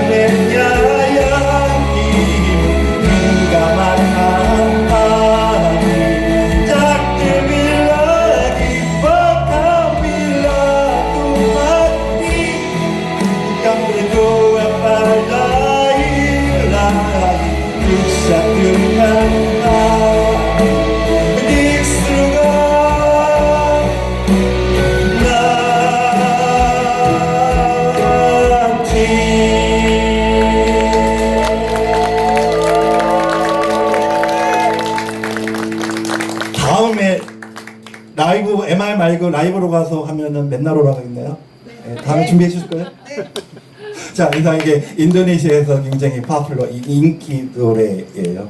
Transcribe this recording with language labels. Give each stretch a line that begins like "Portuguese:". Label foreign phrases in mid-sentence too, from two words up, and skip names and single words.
Indonesian: menyayangi hingga matahari tak terlebih lagi bahkan bila aku mati bukan berdoa pada ilahi untuk satukan kami di surga nanti.
Korean: 다음에 라이브 MR 말고 라이브로 가서 하면은 맨날 오라고 했네요. 네, 다음에 준비해 주실 거예요? 네. 자, 일단 이게 인도네시아에서 굉장히 파퓰러 인기 노래예요.